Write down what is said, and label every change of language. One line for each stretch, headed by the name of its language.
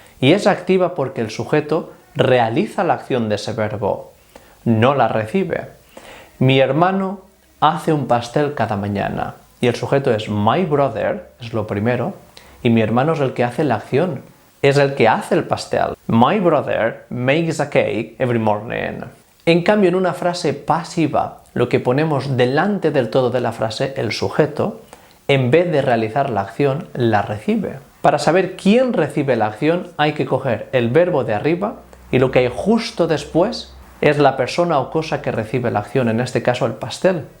Spanish: Y es activa porque el sujeto realiza la acción de ese verbo, no la recibe. Mi hermano hace un pastel cada mañana. Y el sujeto es
English: my brother,
Spanish: es lo primero, y mi hermano es el que hace la acción, es el que hace el pastel.
English: My brother makes a cake every morning.
Spanish: En cambio, en una frase pasiva, lo que ponemos delante del todo de la frase, el sujeto, en vez de realizar la acción, la recibe. Para saber quién recibe la acción, hay que coger el verbo de arriba y lo que hay justo después es la persona o cosa que recibe la acción, en este caso el pastel.